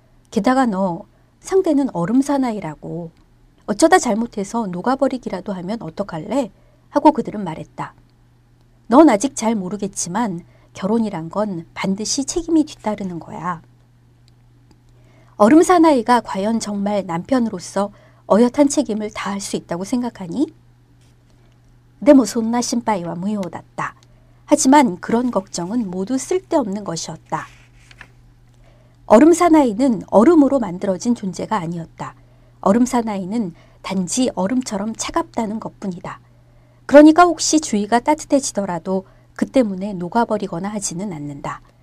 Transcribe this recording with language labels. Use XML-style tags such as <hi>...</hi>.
<ko>게다가 너 상대는 얼음 사나이라고. 어쩌다 잘못해서 녹아버리기라도 하면 어떡할래? 하고 그들은 말했다. 넌 아직 잘 모르겠지만 결혼이란 건 반드시 책임이 뒤따르는 거야. 얼음 사나이가 과연 정말 남편으로서 어엿한 책임을 다할 수 있다고 생각하니?</ko> <ja>でもそんな心配は無用だった.</ja> <ko>하지만 그런 걱정은 모두 쓸데없는 것이었다. 얼음 사나이는 얼음으로 만들어진 존재가 아니었다. 얼음 사나이는 단지 얼음처럼 차갑다는 것뿐이다. 그러니까 혹시 주위가 따뜻해지더라도 그 때문에 녹아버리거나 하지는 않는다.</ko>